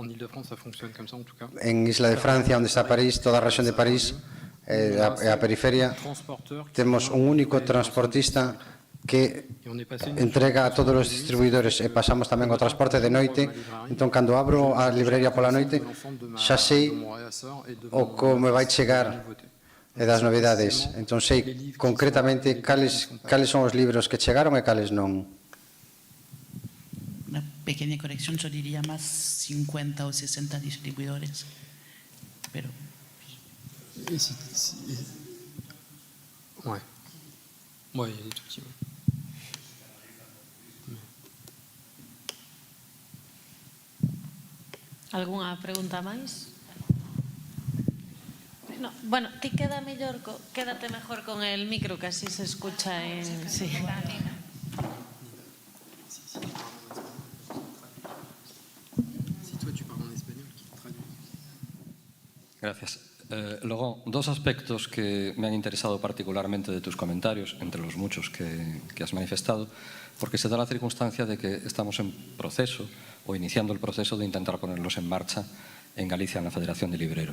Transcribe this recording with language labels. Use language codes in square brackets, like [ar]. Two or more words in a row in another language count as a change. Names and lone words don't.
[gl] En Isla de Francia, onde está París, toda a rexión de París e a periferia, temos un único transportista que entrega a todos os distribuidores e pasamos tamén ao transporte de noite. Entón, cando abro a librería pola noite, xa sei o como vai chegar e das novidades. Entón, sei concretamente cales son os libros que chegaron e cales non. [es] Una pequeña corrección, yo diría más 50 o 60 distribuidores, pero... [fr] Ouais. Ouais, il y a des tout petits. [gl] Algunha pregunta máis? [es] No, bueno, ti quédate mejor con el micro, que así se escucha en... Sí. Gracias. Luego, dos aspectos que me han interesado particularmente de tus comentarios, entre los muchos que has manifestado, porque se da la circunstancia de que estamos en proceso o iniciando el proceso de intentar ponerlos en marcha en Galicia, en la Federación de Libreros.